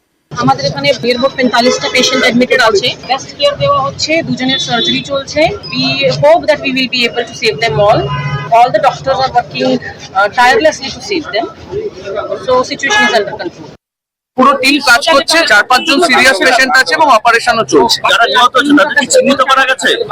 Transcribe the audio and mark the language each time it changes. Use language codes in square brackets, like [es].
[bn] আমাদের এখানে নির্ভর 45টা পেশেন্ট অ্যাডমিটেড আছে, বেস্ট কেয়ার দেওয়া হচ্ছে, 2 জনের সার্জারি চলছে। [en] We hope that we will be able to save them all the doctors are working tirelessly to save them, so situation is under control. [bn] পুরো team কাজ করছে, 4-5 জন সিরিয়াস পেশেন্ট আছে এবং অপারেশনও চলছে। যারা নিহত হচ্ছে তাদের কি চিহ্নিত করা গেছে?